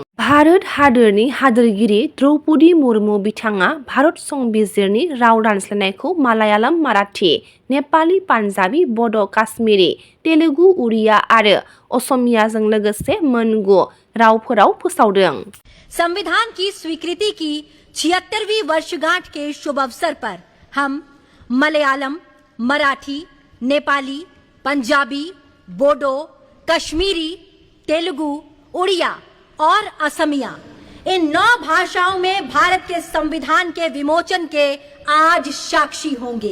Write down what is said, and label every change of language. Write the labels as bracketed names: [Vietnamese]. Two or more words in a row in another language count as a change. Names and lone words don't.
[Bodo] भारत हादोरनि हादोरगिरि द्रौपदी मुर्मु बिथाङा भारत संबिजिरनि राव दानस्लायनायखौ मालायालम, माराठी, नेपाली, पान्जाबी, बड', काश्मीरी, तेलुगु, उड़िया आरो असमियाजों लोगोसे मोन 9 रावफोराव फोसावदों। [Hindi] संविधान की स्वीकृति की 76वीं वर्षगांठ के शुभ अवसर पर हम मलयालम, मराठी, नेपाली, पंजाबी, बोडो, कश्मीरी, तेलुगु, उड़िया और असमिया इन 9 भाषाओं में भारत के संविधान के विमोचन के आज साक्षी होंगे।